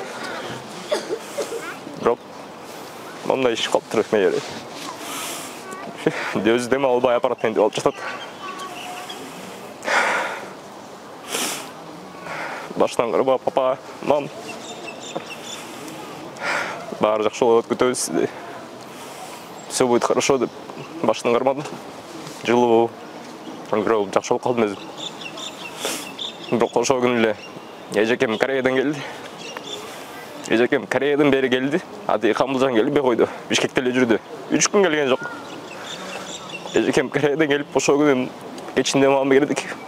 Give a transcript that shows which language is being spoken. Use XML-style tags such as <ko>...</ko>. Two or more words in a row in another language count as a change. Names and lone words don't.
<ky>Бирок мындай иш калыптыр мээри. Өзү дем албай аппарат менен алып жатат. Башынан карап, папа, мам, баары жакшы болот, күтөбүз.</ky> <ru>Все будет хорошо</ru> <ky>деп башынан кармадым. Жылуу, жакшы болуп калдым өзүм. Бирок ошол күнү эле эжекем Кореядан келди. Эжекем Кореядан бери келди. Ати Камылжан келбей койду. Бишкекте эле жүрдү. 3 күн келген жок. Эжекем Кореядан келип, ошол күнү кечинде мамам кирдик.</ky>